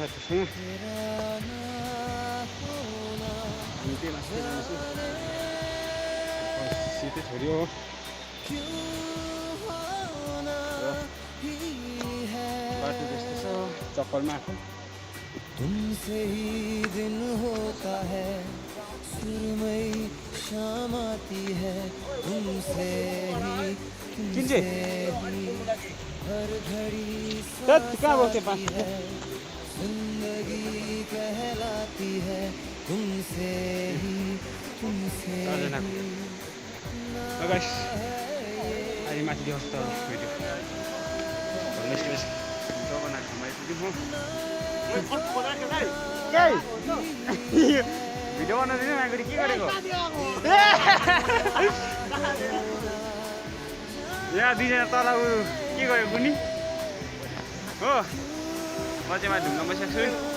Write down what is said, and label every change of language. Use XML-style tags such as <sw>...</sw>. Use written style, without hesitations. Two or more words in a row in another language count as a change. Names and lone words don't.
<ne>छैन हामी त्यही माथि जान्छौँ सिधै छोरी हो बाटो त्यस्तो छ चप्पलमा आएको</ne> <hi>तुमसे ही दिन होता है सुरमई शाम आती है तुमसे ही हर घड़ी साथी है जिंदगी कहलाती है तुमसे ही</hi> <ne>अहिले माथि देखाउँछु त भिडियो भिडियो बनाउँदैन माइकले के गरेको यहाँ दुईजना तल के गरेको कुनी हो म चाहिँ माथि ढुङ्गा बसेको छु</ne>